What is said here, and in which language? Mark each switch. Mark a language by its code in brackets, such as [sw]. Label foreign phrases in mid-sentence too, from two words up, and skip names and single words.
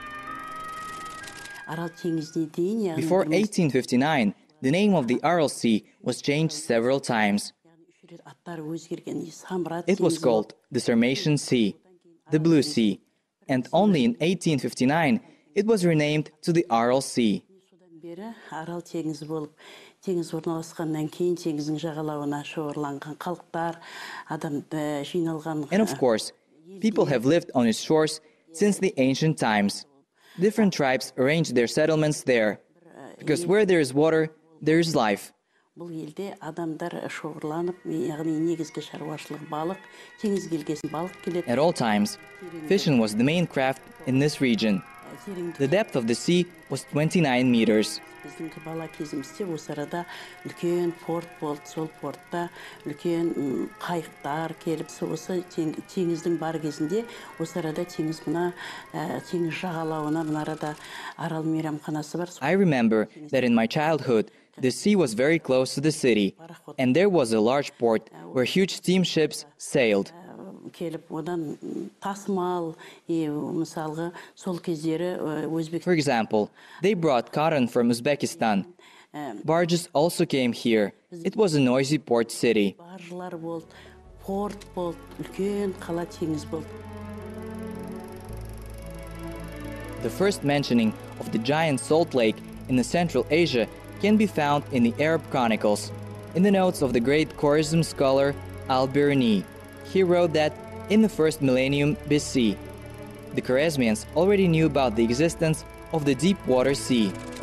[en] Before 1859, the name of the Aral Sea was changed several times. It was called the Sarmatian Sea, the Blue Sea, and only in 1859 it was renamed to the Aral Sea. [kk] Теңіз орналасқаннан кейін теңіздің жағалауына шоғырланған халықтар, адамды жиналған. [en] And of course, people have lived on its shores since the ancient times. Different tribes arranged their settlements there, because where there is water, there is life. [kk] Бұл елде адамдар шоғырланып, яғни негізгі шаруашылық балық, теңіз келгесін балық келеді. [en] At all times, fishing was the main craft in this region. The depth of the sea was 29 meters. [kk] Біздің бала кезімізде осы арада үлкен порт болды, сол портта үлкен қайықтар келіп, осы теңіздің бар кезінде осы арада теңіз жағалауына мына арада Арал мейрамханасы бар. [en] I remember that in my childhood, the sea was very close to the city, and there was a large port where huge steamships sailed. [kk] Келіп, одан тасымал, мысалғы, сол кездері Өзбек. [en] For example, they brought cotton from Uzbekistan. Barges also came here. It was a noisy port city. [kk] Баржылар болды, порт болды, үлкен қала теңіз болды. [en] The first mentioning of the giant salt lake in the Central Asia can be found in the Arab Chronicles, in the notes of the great Khorizm scholar Al-Biruni. He wrote that in the first millennium BC, the Khwarezmians already knew about the existence of the deep water sea.